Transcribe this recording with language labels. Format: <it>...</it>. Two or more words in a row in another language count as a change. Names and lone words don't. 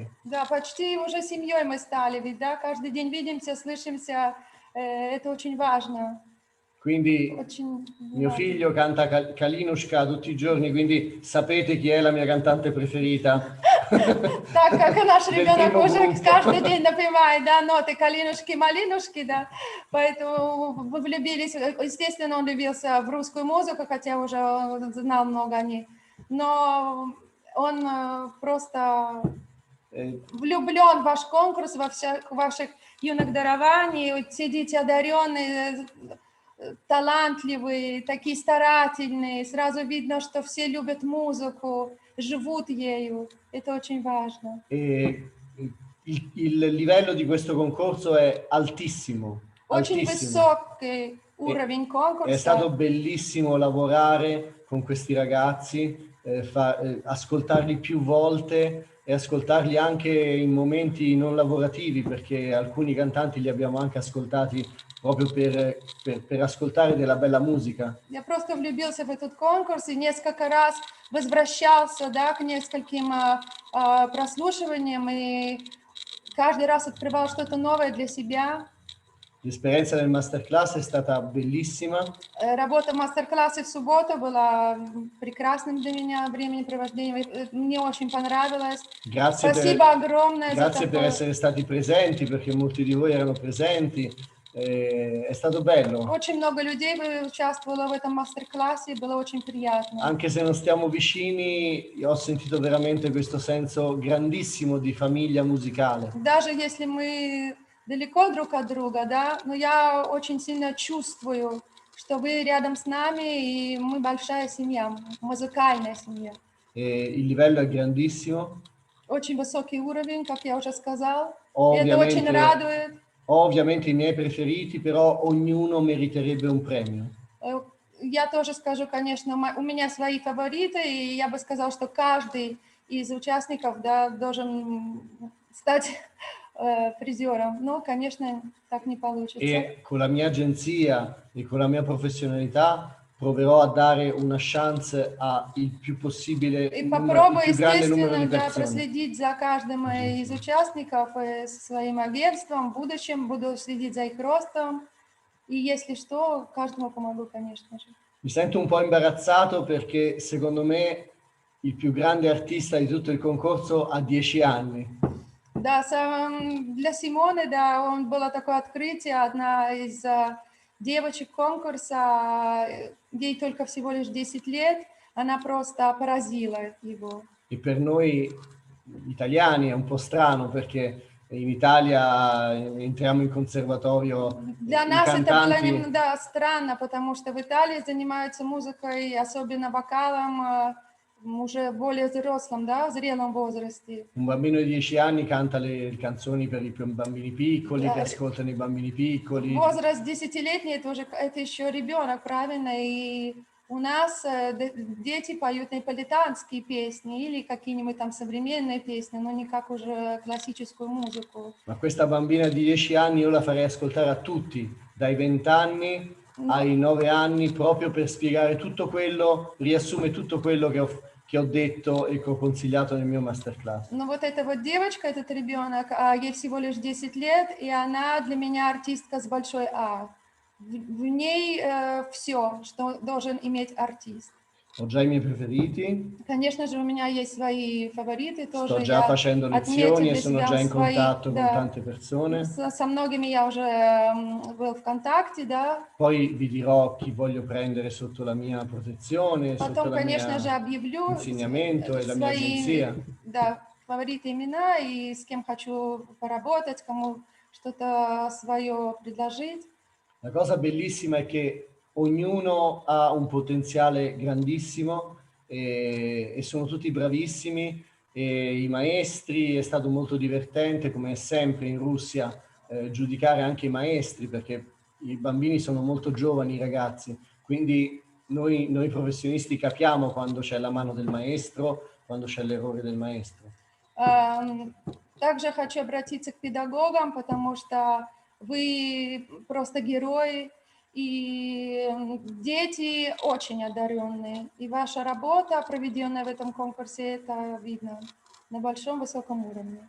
<ru>Да, почти уже семьей мы стали, ведь, да, каждый день видимся, слышимся, это очень важно.</ru> <it>Quindi</it> <ru>Очень</ru> <it>mio figlio canta Kalinushka tutti i giorni, quindi sapete chi è la mia cantante preferita.</it> <ru>Так как наш ребенок</ru> <it>primo</it> <ru>уже</ru> <it>gruppo.</it> <ru>каждый день напевает, да, ноты калинушки-малинушки, да, поэтому вы влюбились, естественно, он влюбился в русскую музыку, хотя уже знал много о ней, но он просто влюблен в ваш конкурс, во всех ваших юных дарований, все дети одаренные, талантливые, такие старательные, сразу видно, что все любят музыку, живут ею, это очень важно.</ru> <it>E il livello di questo concorso è altissimo.</it> <ru>Очень</ru> <it>altissimo.</it> <ru>высокий уровень</ru> <it>È stato</it> <ru>конкурса.</ru> <it>bellissimo lavorare con questi ragazzi, ascoltarli più volte e ascoltarli anche in momenti non lavorativi, perché alcuni cantanti li abbiamo anche ascoltati proprio per ascoltare della bella musica.</it> <ru>Я просто влюбился в этот конкурс и несколько раз возвращался, да, к нескольким прослушиваниям и каждый раз открывал что-то новое для себя.</ru> <it>L'esperienza del masterclass è stata bellissima.</it> <ru>Работа мастер-класса в субботу была прекрасным для меня времяпровождением. Мне очень понравилось. Спасибо огромное за</ru> <it>Grazie per</it> <ru>такое.</ru> <it>essere stati presenti, perché molti di voi erano presenti. È stato bello.</it> <ru>Очень много людей участвовало в этом мастер-классе, было очень приятно.</ru> <it>Anche se non stiamo vicini, ho sentito veramente questo senso grandissimo di famiglia musicale.</it> <ru>Даже если мы далеко друг от друга, да, но я очень сильно чувствую, что вы рядом с нами, и мы большая семья, музыкальная семья.</ru> <it>Il livello è grandissimo.</it> <ru>Очень высокий уровень, как я уже сказал. И это очень радует.</ru> <it>Ovviamente i miei preferiti, però ognuno meriterebbe un premio.</it> <ru>Я тоже скажу, конечно, у меня свои фавориты, и я бы сказал, что каждый из участников, да, должен стать призером. Но, конечно, так не получится.</ru> <it>E con la mia agenzia e con la mia professionalità proverò a dare una chance a il più possibile</it> <ru>И</ru> <it>il</it> <ru>попробую,</ru> <it>più grande numero</it> <ru>естественно,</ru> <it>di</it> <ru>да,</ru> <it>persone.</it> <ru>проследить за каждым из участников со своим агентством. В будущем буду следить за их ростом. И если что, каждому помогу, конечно же.</ru> <it>Mi sento un po' imbarazzato perché secondo me il più grande artista di tutto il concorso ha 10 anni.</it> <ru>Да, для Симоны, да, он было такое открытие, одна из девочек конкурса, ей только всего лишь 10 лет, она просто поразила его.</ru> <it>E per noi italiani è un po' strano perché in Italia entriamo in conservatorio,</it> <ru>Для</ru> <it>i</it> <ru>нас это было</ru> <it>cantanti</it> <ru>немного странно, потому что в Италии занимаются музыкой, особенно вокалом, уже более взрослом, да, в зрелом возрасте.</ru> <it>un bambino di 10 anni canta le canzoni per i bambini piccoli, che ascoltano i bambini piccoli.</it> <ru>Возраст 10-летний, это еще ребенок, правильно, и у нас дети поют неаполитанские песни или какие-нибудь там современные песни, но не как уже классическую музыку.</ru> <it>Ma questa bambina di 10 anni io la farei ascoltare a tutti, dai 20 anni ai 9 anni, proprio per spiegare tutto quello, riassume tutto quello che ho detto e che ho consigliato nel mio masterclass.</it> <ru>Но вот эта вот девочка, этот ребенок, ей всего лишь 10 лет, и она для меня артистка с большой А. В ней все, что должен иметь артист.</ru> <it>Ho già i miei preferiti,</it> <ru>Конечно же, у меня есть свои фавориты тоже.</ru> <it>sto già facendo lezioni e sono già in</it> <ru>свои,</ru> <it>contatto con</it> <ru>да,</ru> <it>tante persone.</it> <ru>со многими я уже был в контакте, да.</ru> <it>Poi vi dirò chi voglio prendere sotto la mia protezione, sotto</it> <ru>Потом,</ru> <it>la</it> <ru>конечно же,</ru> <it>mia</it> <ru>объявлю</ru> <it>insegnamento e la mia</it> <ru>свои,</ru> <it>agenzia.</it> <ru>да, фавориты имена и с кем хочу поработать, кому что-то свое предложить.</ru> <it>La cosa bellissima è che ognuno ha un potenziale grandissimo e sono tutti bravissimi e i maestri, è stato molto divertente come sempre in Russia giudicare anche i maestri perché i bambini sono molto giovani, i ragazzi, quindi noi professionisti capiamo quando c'è la mano del maestro, quando c'è l'errore del maestro.</it> <ru>Также хочу обратиться к педагогам, потому что вы просто герои, и дети очень одаренные. И ваша работа, проведенная в этом конкурсе, это видно на большом высоком уровне.</ru>